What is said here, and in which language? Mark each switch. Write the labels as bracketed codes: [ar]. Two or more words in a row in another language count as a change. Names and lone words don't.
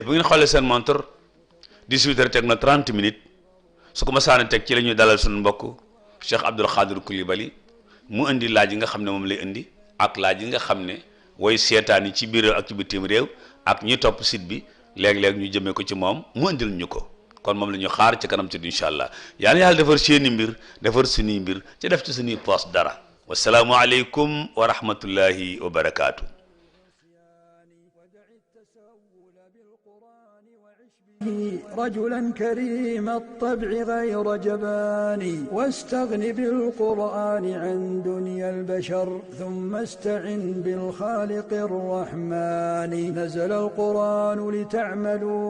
[wo] bu ngeen xoolee seen montre 18h teg na 30 minutes su ko ma saana teg ci la ñuy dalal suñu mbokk Cheikh Abdoul Khadir Coulibaly mu indi laaj yi nga xam ne moom lay indi ak laaj yi nga xam ne woy seetaan yi ci biir réew ak ci bitim réew ak ñi topp site bi léeg-léeg ñu jëmee ko ci moom mu indil ñu ko kon moom la ñu xaar ci kanam tuuti [ar] إن شاء الله [wo] yàlla defar seeni mbir defar suñuy mbir ci def ci suñuy poos dara [ar] والسلام عليكم ورحمة الله وبركاته. رجلا كريم الطبع غير جبان واستغن بالقرآن عن دنيا البشر ثم استعن بالخالق الرحمن نزل القرآن لتعملوا